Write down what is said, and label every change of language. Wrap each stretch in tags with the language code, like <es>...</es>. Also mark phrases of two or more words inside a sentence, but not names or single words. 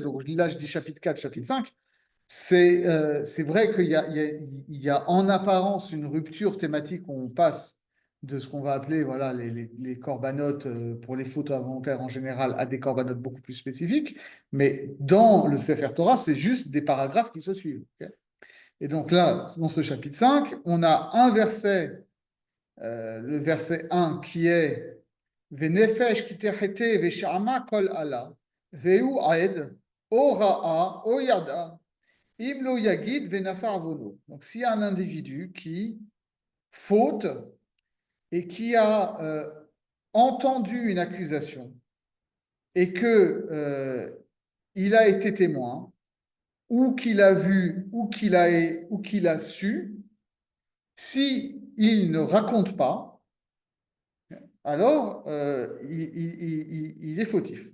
<fr>Donc là, je dis chapitre 4, chapitre 5. C'est vrai qu'il y a en apparence une rupture thématique où on passe de ce qu'on va appeler voilà, les corbanotes pour les fautes involontaires en général à des corbanotes beaucoup plus spécifiques. Mais dans le</fr> <he>ספר תורה,</he> <fr>c'est juste des paragraphes qui se suivent. Okay, et donc là, dans ce chapitre 5, on a un verset, le verset 1, qui est</fr> <he>ונפש כי תחטא ושמעה קול אלה והוא עד או ראה או ידע אם לוא יגיד ונשא עונו.</he> <fr>Donc s'il y a un individu qui faute et qui a entendu une accusation et que il a été témoin, ou qu'il a vu, ou qu'il a su, si il ne raconte pas, alors il est fautif.</fr>